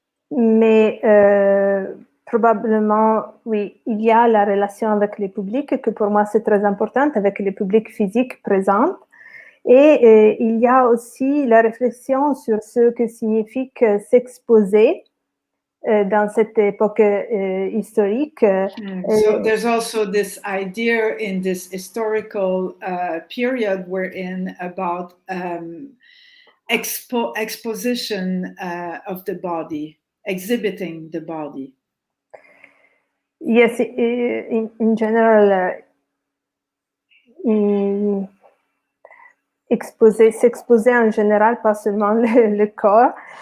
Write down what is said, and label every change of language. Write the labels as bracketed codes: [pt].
[fr] Mais probablement, oui, il y a la relation avec le public, que pour moi c'est très importante, avec le public physique présent. Et il y a aussi la réflexion sur ce que signifie s'exposer dans cette époque historique. [en] So there's also this idea in this historical period we're in about exposition of the body, exhibiting the body. Yes, in general, [fr] s'exposer en général, pas seulement le corps.